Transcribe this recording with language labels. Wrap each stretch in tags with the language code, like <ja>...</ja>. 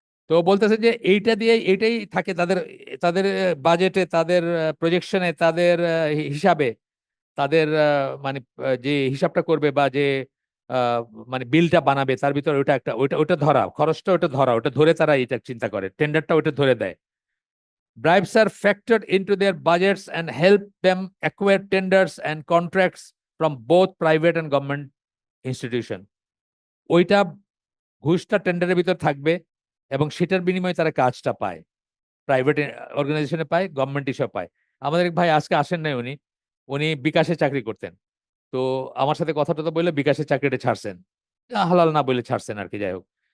<bn>তো বলতেছে যে এইটা দিয়ে এইটাই থাকে তাদের, তাদের বাজেটে, তাদের প্রজেকশনে, তাদের হিসাবে, তাদের মানে যে হিসাবটা করবে বা যে আহ, মানে বিলটা বানাবে তার ভিতরে ওইটা একটা, ওইটা ওইটা ধরা, খরচটা ওটা ধরা, ওটা ধরে তারা এটা চিন্তা করে, টেন্ডারটা ওইটা ধরে দেয়।</bn> <en>Bribes are factored into their budgets and help them acquire tenders and contracts from both private and government institution.</en> <bn>ওইটা ঘুষটা টেন্ডারের ভিতর থাকবে এবং সেটার বিনিময়ে তারা কাজটা পায়, প্রাইভেট অর্গানাইজেশনে পায়, গভর্নমেন্ট হিসাবে পায়। আমাদের এক ভাই আজকে আসেন নাই, উনি উনি বিকাশে চাকরি করতেন। তো আমার সাথে কথাটা তো বললে বিকাশের চাকরিটা ছাড়ছেন, হালাল না বলে ছাড়ছেন আর কি, যাই হোক।</bn>